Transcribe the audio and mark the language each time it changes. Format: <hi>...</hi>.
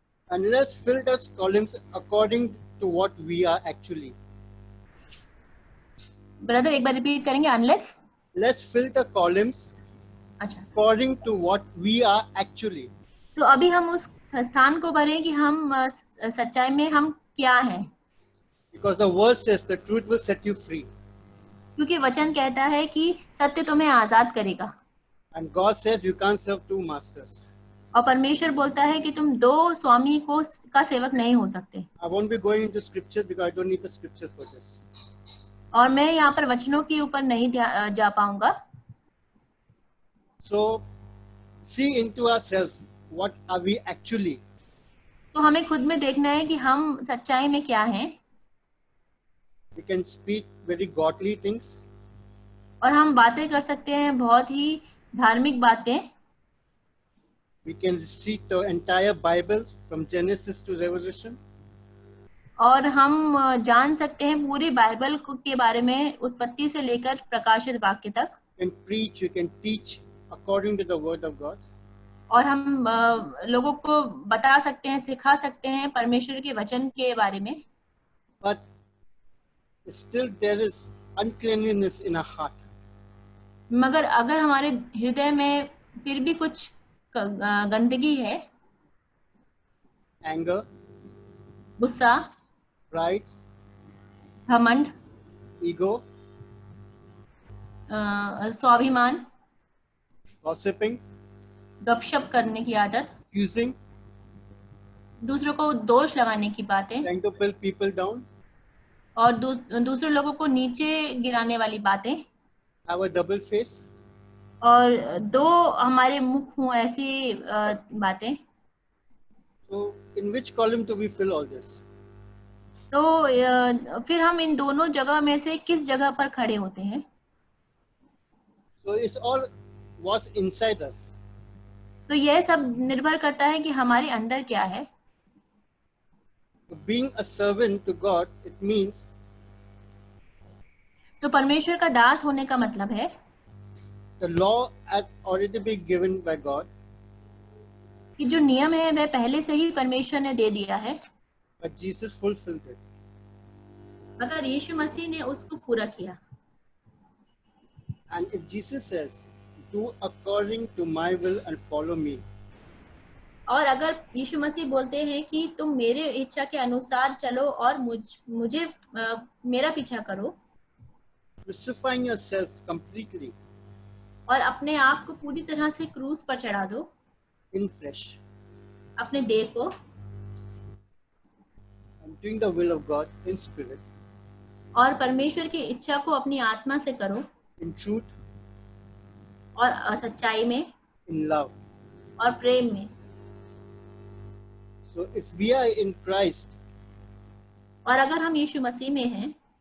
<en>And let's fill those columns according to what we are actually.</en> <hi>Brother एक बार repeat करेंगे. Unless.</hi> <en>Let's fill the columns</en> <hi>अच्छा.</hi> <en>according to what we are actually.</en> <hi>तो अभी हम उस स्थान को भरें कि हम सच्चाई में हम क्या हैं.</hi> <en>Because the word says the truth will set you free.</en> <hi>क्योंकि वचन कहता है कि सत्य तुम्हें आजाद करेगा.</hi> <en>And God says you can't serve 2 masters.</en> <hi>और परमेश्वर बोलता है कि तुम 2 स्वामी का सेवक नहीं हो सकते.</hi> <en>I won't be going into scriptures because I don't need the scriptures for this.</en> <hi>और मैं यहाँ पर वचनों के ऊपर नहीं जा पाऊंगा.</hi> <en>So see into ourselves, what are we actually?</en> <hi>तो हमें खुद में देखना है कि हम सच्चाई में क्या हैं.</hi> <en>We can speak very godly things.</en> <hi>और हम बातें कर सकते हैं बहुत ही धार्मिक बातें.</hi> <en>We can see the entire Bible from Genesis to Revelation.</en> <hi>और हम जान सकते हैं पूरी बाइबल के बारे में उत्पत्ति से लेकर प्रकाशित वाक्य तक.</hi> <en>You can preach, you can teach according to the word of God.</en> <hi>और हम लोगों को बता सकते हैं, सिखा सकते हैं परमेश्वर के वचन के बारे में.</hi> <en>But still there is uncleanliness in our heart.</en> <hi>मगर अगर हमारे हृदय में फिर भी कुछ गंदगी है,</hi> <en>anger,</en> <hi>गुस्सा,</hi> <en>pride,</en> <hi>घमंड,</hi> <en>ego,</en> <hi>स्वाभिमान,</hi> <en>gossiping,</en> <hi>गपशप करने की आदत,</hi> <en>accusing,</en> <hi>दूसरों को दोष लगाने की बातें</hi> <en>trying to pull people down,</en> <hi>और दूसरे लोगों को नीचे गिराने वाली बातें,</hi> <en>have a double face,</en> <hi>और दो हमारे मुख हों ऐसी बातें।</hi> <en>so in which column do we fill all this?</en> <hi>तो फिर हम इन दोनों जगह में से किस जगह पर खड़े होते हैं?</hi> <en>So it's all what's inside us.</en> <hi>तो यह सब निर्भर करता है कि हमारे अंदर क्या है।</hi> <en>So being a servant to God, it means</en> <hi>तो परमेश्वर का दास होने का मतलब है</hi> <en>the law had already been given by God,</en> <hi>कि जो नियम है वह पहले से ही परमेश्वर ने दे दिया है,</hi> <en>but Jesus fulfilled it.</en> <hi>मगर यीशु मसीह ने उसको पूरा किया।</hi> <en>And if Jesus says, do according to my will and follow me,</en> <hi>और अगर यीशु मसीह बोलते हैं कि तुम मेरे इच्छा के अनुसार चलो और मुझे मेरा पीछा करो,</hi> <en>crucifying yourself completely</en> <hi>और अपने आप को पूरी तरह से क्रूस पर चढ़ा दो,</hi> <en>in flesh,</en> <hi>अपने देह को,</hi> <en>and doing the will of God in spirit,</en> <hi>और परमेश्वर की इच्छा को अपनी आत्मा से करो,</hi> <en>in truth,</en> <hi>और सच्चाई में,</hi> <en>in love.</en> <hi>और प्रेम में।</hi> <en>So if we are in Christ,</en> <hi>और अगर हम यीशु मसीह में हैं</hi>